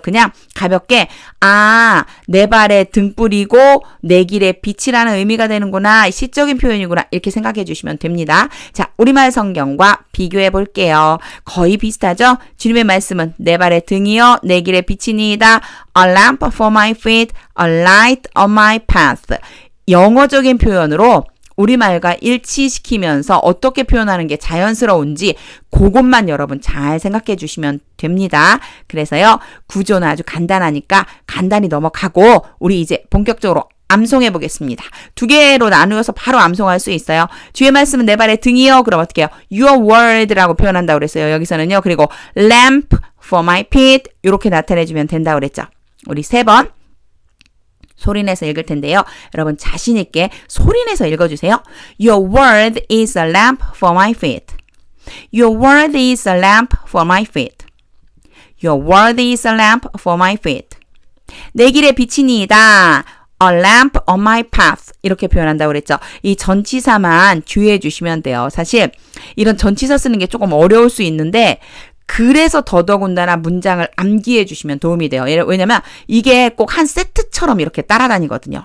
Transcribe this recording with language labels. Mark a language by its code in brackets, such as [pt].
[ko] 그냥 가볍게 내 발에 등불이고 내 길에 빛이라는 의미가 되는구나. 시적인 표현이구나. 이렇게 생각해 주시면 됩니다. 자, 우리말 성경과 비교해 볼게요. 거의 비슷하죠? 주님의 말씀은 내 발의 등이요 내 길의 빛이니이다. [en] A lamp for my feet, a light on my path. [ko] 영어적인 표현으로 우리말과 일치시키면서 어떻게 표현하는 게 자연스러운지 그것만 여러분 잘 생각해 주시면 됩니다. 그래서요. 구조는 아주 간단하니까 간단히 넘어가고 우리 이제 본격적으로 암송해 보겠습니다. 2개로 나누어서 바로 암송할 수 있어요. 주의 말씀은 내 발의 등이요. 그럼 어떻게 해요? [en] Your word [ko] 라고 표현한다고 그랬어요. 여기서는요. 그리고 [en] lamp for my feet [ko] 이렇게 나타내 주면 된다고 그랬죠. 우리 3번. 소리내서 읽을 텐데요. 여러분 자신 있게 소리내서 읽어주세요. [en] Your word is a lamp for my feet. Your word is a lamp for my feet. Your word is a lamp for my feet. [ko] 내 길의 빛이니이다. [en] A lamp on my path. [ko] 이렇게 표현한다고 그랬죠. 이 전치사만 주의해 주시면 돼요. 사실 이런 전치사 쓰는 게 조금 어려울 수 있는데 그래서 더더군다나 문장을 암기해 주시면 도움이 돼요. 왜냐면 이게 꼭 한 세트처럼 이렇게 따라다니거든요.